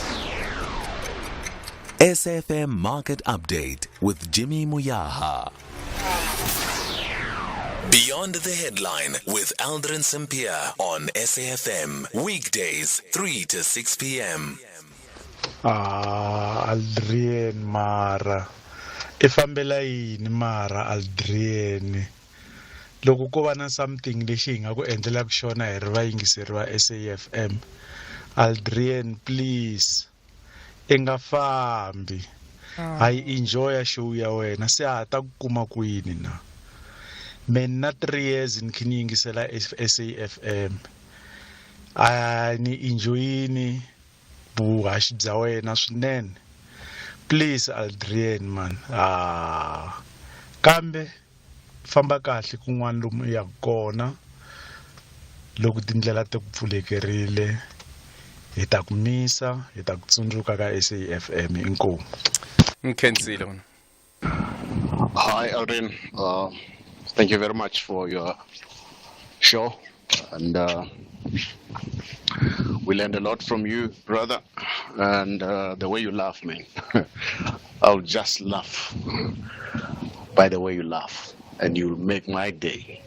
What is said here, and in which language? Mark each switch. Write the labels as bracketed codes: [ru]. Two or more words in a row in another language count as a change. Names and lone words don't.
[en] SAFM Market Update with Jimmy Muyaha. Beyond the Headline with Aldrin Sampear on SAFM. Weekdays, 3 to 6 p.m. Aldrin Mara. [ts] Ifambela yini Mara Aldrin. Loko ko va na something lexi hi nga ku endlela ku xona hi ri vayingiseri va SAFM. Aldrin, please. Inga fambi. Hayi enjoy show ya wena. Se hata ku kuma kwini na. Mina 3 years nikini yingisela SAFM. Ni enjoyini vuhaxi bya wena swinene. [en] Please Aldrin man. [ts] Kambe famba kahle kun'wana lomu ya kona. Loko tindlela ti ku pfulekerile hi ta ku misa, hi ta ku tsundzuka ka SAFM inkomu. Nkenzile. Hi Aldrin. [en] Thank you very much for your show, and we learned a lot from you, brother, and the way you laugh, man. I'll just laugh by the way you laugh, and you'll make my day.